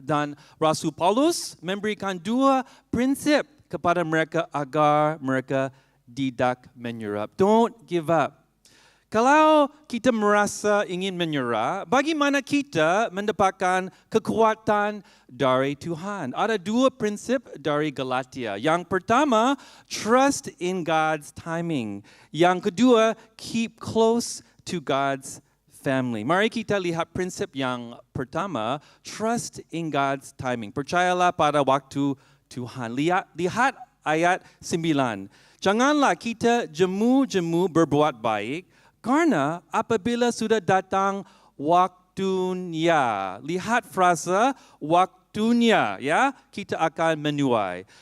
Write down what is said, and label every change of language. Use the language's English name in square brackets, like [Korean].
[Indonesian] Dan Rasul Paulus memberikan 2 prinsip kepada mereka agar mereka tidak menyerah. [English] Don't give up. [Indonesian] Kalau kita merasa ingin menyerah, bagaimana kita mendapatkan kekuatan dari Tuhan? Ada 2 prinsip dari Galatia. Yang pertama, [English] trust in God's timing. [Indonesian] Yang kedua, [English] keep close to God's family. [Indonesian] Mari kita lihat prinsip yang pertama, [English] trust in God's timing. [Indonesian] Percayalah pada waktu Tuhan. Lihat ayat 9. Janganlah kita jemu-jemu berbuat baik, karena apabila sudah datang waktunya, lihat frasa waktunya, ya, kita akan menuai.